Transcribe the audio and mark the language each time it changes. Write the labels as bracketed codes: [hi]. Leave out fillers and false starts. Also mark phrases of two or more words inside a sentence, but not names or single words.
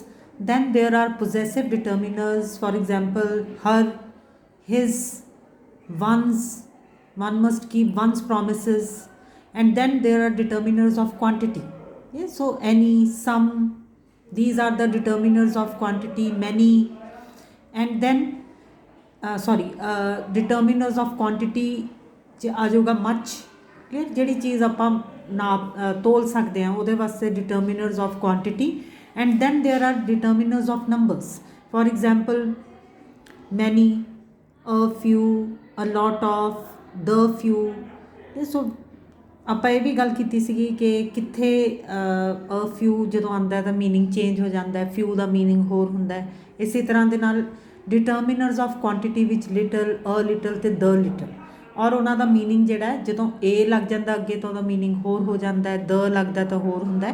[en] Then there are possessive determiners. For example, her, his, one's, one must keep one's promises. And then there are determiners of quantity. Yeah, so any, some, these are the determiners of quantity, many. And then determiners of quantity [pa] ਆ ਜਾਊਗਾ [en] much. क्लियर, [pa] ਜਿਹੜੀ ਚੀਜ਼ ਆਪਾਂ ਨਾਪ ਤੋਲ ਸਕਦੇ ਹਾਂ ਉਹਦੇ ਵਾਸਤੇ [en] determiners of quantity. And then there are determiners of numbers. For example, many, a few, a lot of, the few. [pa] ਸੋ ਆਪਾਂ ਇਹ ਵੀ ਗੱਲ ਕੀਤੀ ਸੀਗੀ ਕਿ ਕਿੱਥੇ [en] a few [pa] ਜਦੋਂ ਆਉਂਦਾ ਤਾਂ [en] meaning change [pa] ਹੋ ਜਾਂਦਾ, ਫਿਊ ਦਾ ਮੀਨਿੰਗ ਹੋਰ ਹੁੰਦਾ। ਇਸੇ ਤਰ੍ਹਾਂ ਦੇ ਨਾਲ [en] determiners of quantity [pa] ਵਿੱਚ [en] little, a little [pa] ਅਤੇ [en] the little, [pa] ਔਰ ਉਹਨਾਂ ਦਾ ਮੀਨਿੰਗ ਜਿਹੜਾ ਜਦੋਂ ਏ ਲੱਗ ਜਾਂਦਾ ਅੱਗੇ ਤਾਂ ਉਹਦਾ ਮੀਨਿੰਗ ਹੋਰ ਹੋ ਜਾਂਦਾ, ਦ ਲੱਗਦਾ ਤਾਂ ਹੋਰ ਹੁੰਦਾ।